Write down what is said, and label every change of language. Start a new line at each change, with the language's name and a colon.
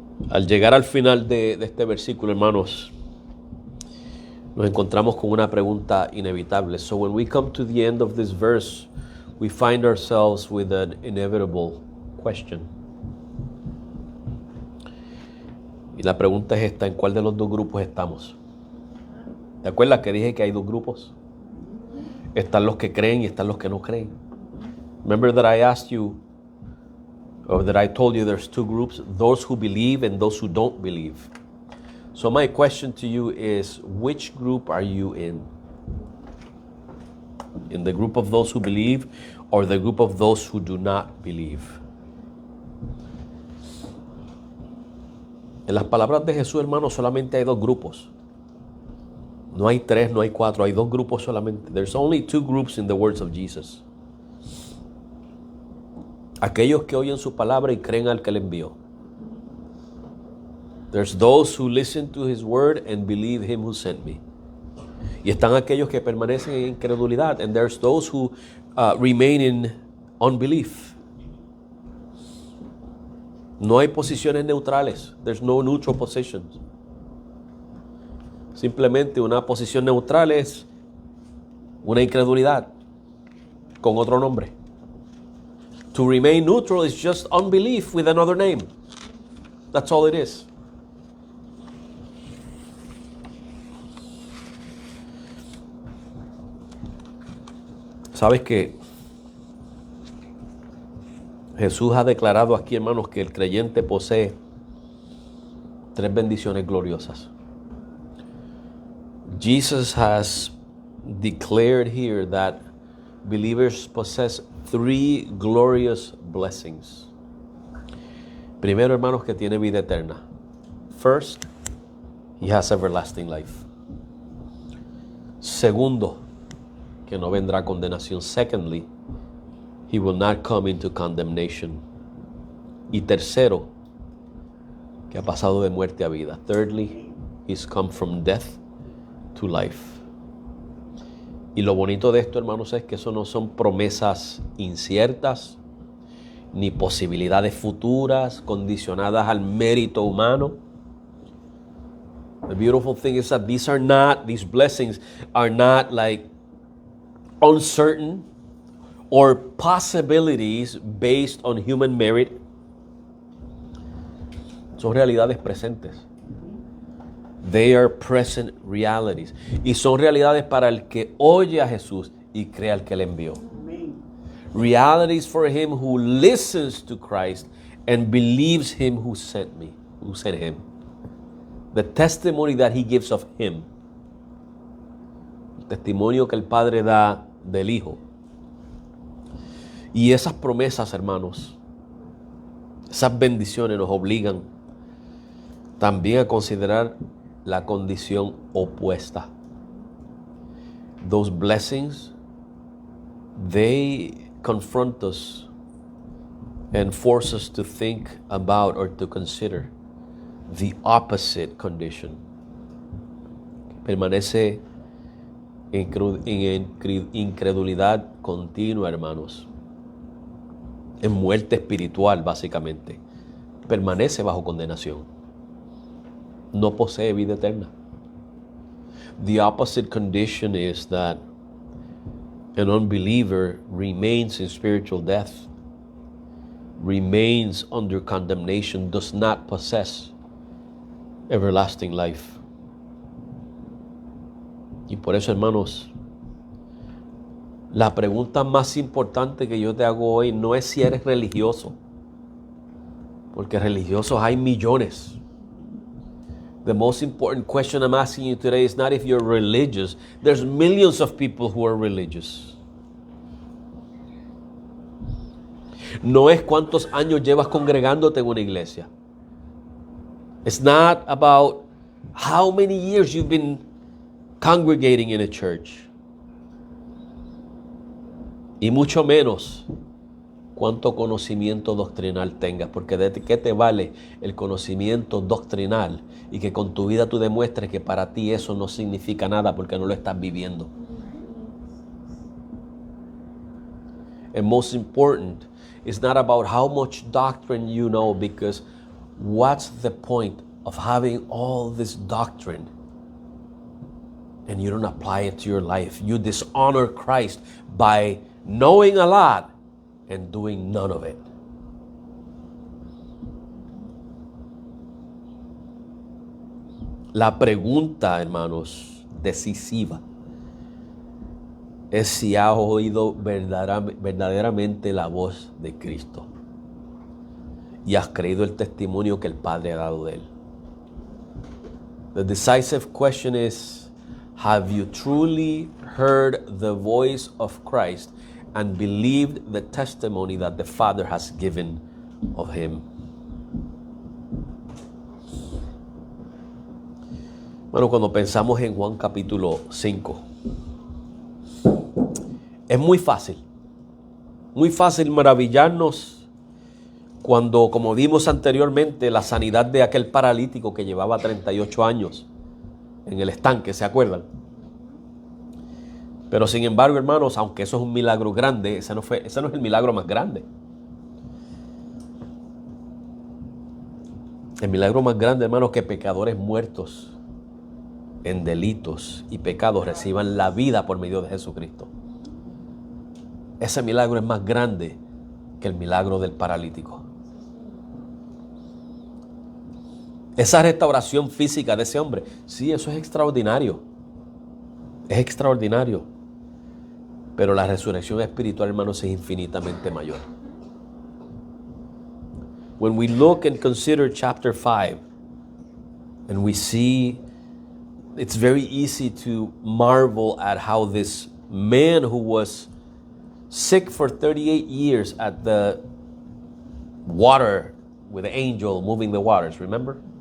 Spanish: Al llegar al final de este versículo, hermanos, nos encontramos con una pregunta inevitable.
English: So when we come to the end of this verse, we find ourselves with an inevitable question.
Spanish: Y la pregunta es esta: ¿en cuál de los dos grupos estamos? ¿Te acuerdas que dije que hay dos grupos? Están los que creen y están los que no creen.
English: Remember that I asked you, or that I told you there's two groups, those who believe and those who don't believe. So my question to you is, which group are you in? In the group of those who believe or the group of those who do not believe?
Spanish: En las palabras de Jesús, hermanos, solamente hay dos grupos. No hay tres, no hay cuatro, hay dos grupos solamente.
English: There's only two groups in the words of Jesus.
Spanish: Aquellos que oyen su palabra y creen al que le envió.
English: There's those who listen to his word and believe him who sent me.
Spanish: Y están aquellos que permanecen en incredulidad.
English: And there's those who remain in unbelief.
Spanish: No hay posiciones neutrales.
English: There's no neutral positions.
Spanish: Simplemente una posición neutral es una incredulidad con otro nombre.
English: To remain neutral is just unbelief with another name. That's all it is.
Spanish: ¿Sabes que Jesús ha declarado aquí, hermanos, que el creyente posee tres bendiciones gloriosas?
English: Jesus has declared here that believers possess three glorious blessings.
Spanish: Primero, hermanos, que tiene vida eterna.
English: First, he has everlasting life.
Spanish: Segundo, que no vendrá condenación.
English: Secondly, he will not come into condemnation.
Spanish: Y tercero, que ha pasado de muerte a vida.
English: Thirdly, he's come from death to life.
Spanish: Y lo bonito de esto, hermanos, es que eso no son promesas inciertas, ni posibilidades futuras condicionadas al mérito humano.
English: The beautiful thing is that these blessings are not like uncertain or possibilities based on human merit.
Spanish: Son realidades presentes.
English: They are present realities.
Spanish: Y son realidades para el que oye a Jesús y cree al que le envió.
English: Realities for him who listens to Christ and believes him who sent him. The testimony that he gives of him.
Spanish: El testimonio que el Padre da del Hijo. Y esas promesas, hermanos, esas bendiciones nos obligan también a considerar la condición opuesta.
English: Those blessings, they confront us and force us to think about or to consider the opposite condition.
Spanish: Permanece en incredulidad continua, hermanos. En muerte espiritual, básicamente. Permanece bajo condenación. No posee vida eterna.
English: The opposite condition is that an unbeliever remains in spiritual death, remains under condemnation, does not possess everlasting life.
Spanish: Y por eso, hermanos, la pregunta más importante que yo te hago hoy no es si eres religioso, porque religiosos hay millones.
English: The most important question I'm asking you today is not if you're religious. There's millions of people who are religious.
Spanish: No es cuántos años llevas congregándote en una iglesia.
English: It's not about how many years you've been congregating in a church.
Spanish: Y mucho menos cuánto conocimiento doctrinal tengas, porque ¿de qué te vale el conocimiento doctrinal y que con tu vida tú demuestres que para ti eso no significa nada porque no lo estás viviendo?
English: And most important, it's not about how much doctrine you know, because what's the point of having all this doctrine and you don't apply it to your life? You dishonor Christ by knowing a lot and doing none of it.
Spanish: La pregunta, hermanos, decisiva es si has oído verdaderamente la voz de Cristo y has creído el testimonio que el Padre ha dado de él.
English: The decisive question is, have you truly heard the voice of Christ and believed the testimony that the Father has given of him?
Spanish: Bueno, cuando pensamos en Juan capítulo 5, es muy fácil maravillarnos cuando, como vimos anteriormente, la sanidad de aquel paralítico que llevaba 38 años en el estanque, ¿se acuerdan? Pero sin embargo, hermanos, aunque eso es un milagro grande, ese no es el milagro más grande. El milagro más grande, hermanos, que pecadores muertos en delitos y pecados reciban la vida por medio de Jesucristo. Ese milagro es más grande que el milagro del paralítico. Esa restauración física de ese hombre, sí, eso es extraordinario. Es extraordinario. Pero la resurrección espiritual, hermanos, es infinitamente mayor.
English: When we look and consider chapter 5, and we see, it's very easy to marvel at how this man who was sick for 38 years at the water with the angel moving the waters, remember?